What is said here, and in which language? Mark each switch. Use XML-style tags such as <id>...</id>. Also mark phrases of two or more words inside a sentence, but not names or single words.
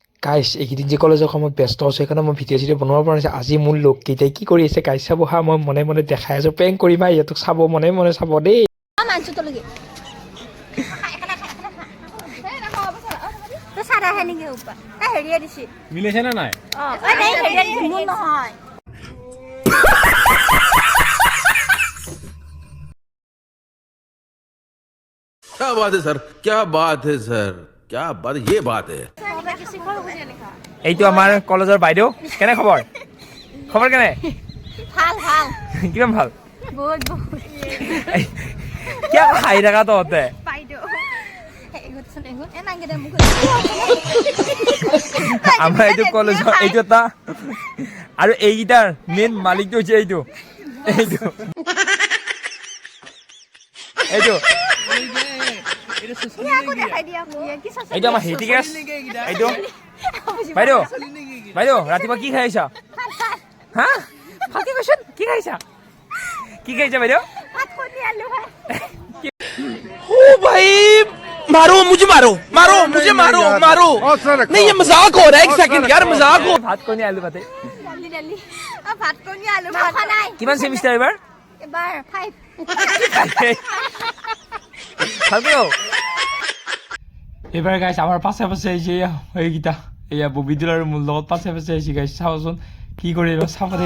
<as>গাইছ এইকেইদিন যে কলেজৰ কামত ব্যস্ত আছোঁ সেইকাৰণে মই ভিডিঅ' চিডিঅ' বনাব পৰা নাছিলোঁ আজি মোৰ লগকেইটাই কি কৰি আছে গাইছ চাব হা মই মনে মনে দেখাই আছোঁ প্ৰেংক কৰিম হা ইহঁতক চাব মনে মনে চাব দেই মিলিছে না নাই</as> <hi>क्या बात है सर क्या बात है सर क्या बात ये बात है</hi> <as>এইটো আমাৰ কলেজৰ বাইদেউ কেনে খবৰ খবৰ কেনে ভাল ভাল কিমান ভাল বহুত বহুত কিয় হাঁহি থাকা তহঁতে বাইদেউ এগুতচোন এগুত এ নাগে দে মোক আমাৰ এইটো কলেজৰ এইটো এটা আৰু এইকেইটাৰ মেইন মালিকটো হৈছে এইটো এইটো এইটো এইটো আমাৰ হিটি গেছ এইটো বাইদেউ বাইদেউ ৰাতিপুৱা কি খাই আহিছা হা ভালকে কৈছোন কি খাইছা কি খাইছা বাইদেউ</as> <hi>ओ भाई मारो मुझे मारो मारो मुझे मारो मारो नहीं ये मजाक हो रहा है एक सेकंड यार मजाक हो</hi> <as>ভাত কণী আলু ভাতে দালি দালি ভাত কণী আলু ভাত খোৱা নাই কিমান সেমিষ্টাৰ এবাৰ এবাৰ 5 ভালকে কও এবাৰ গাইছ আমাৰ পাছে পাছে আহিছে এইকেইটা এয়া ববিদুল আৰু মোৰ লগত পাছে পাছে আহিছে গাইছ চাওচোন কি কৰি এবাৰ চাব দে</as>